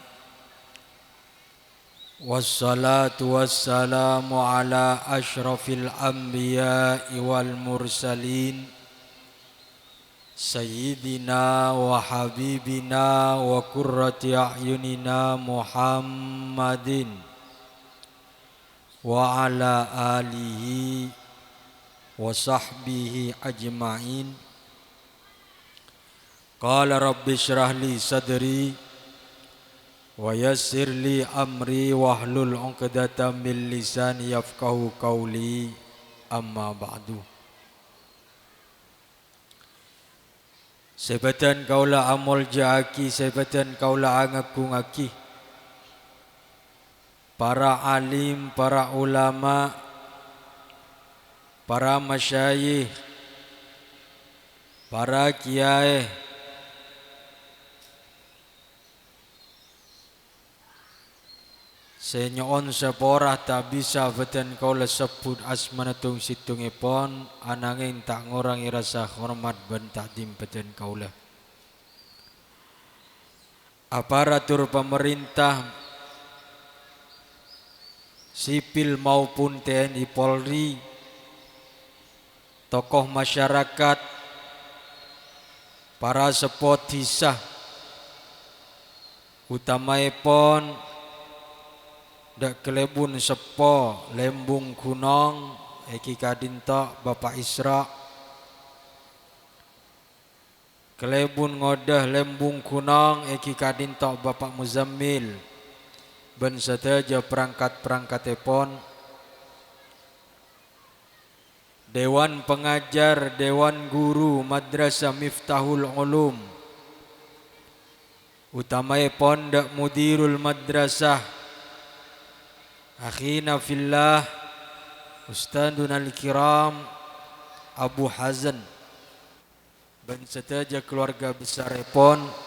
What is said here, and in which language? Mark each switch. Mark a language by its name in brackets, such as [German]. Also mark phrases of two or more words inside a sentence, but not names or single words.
[Arabic] والصلاة والسلام على أشرف الأنبياء والمرسلين سيدنا وحبيبنا وقرة أعيننا محمد وعلى آله وصحبه أجمعين. قال رب اشرح لي صدري ويسر لي أمري واحلل عقدة من لساني يفقهوا قولي أما بعد. [Madurese] Sebatan kaulah amol jaki, sebatan kaulah angaku ngaki. Para alim, para ulama, para masyayikh, para kiai, senyoon seporah tak bisa beten kaulah sebut asmanatung situngipon, anangin tak ngorangi rasa hormat ben takdim beten kaulah. [Indonesian] Aparatur pemerintah sipil maupun TNI Polri, tokoh masyarakat, [Madurese] para sepotisah, utamaipun dak kelebun sepo lembung kunong eki kadinto Bapak Isra, kelebun ngodah lembung kunong eki kadinto Bapak Muzammil, ben sedaja perangkat-perangkat epon, [Indonesian] Dewan Pengajar, Dewan Guru Madrasah Miftahul Ulum, [Madurese] utamaipun dak [Arabic] مدير المدرسة أخينا في الله أستاذنا الكرام [Madurese] Abu Hazan, ben sedaja keluarga besar epon,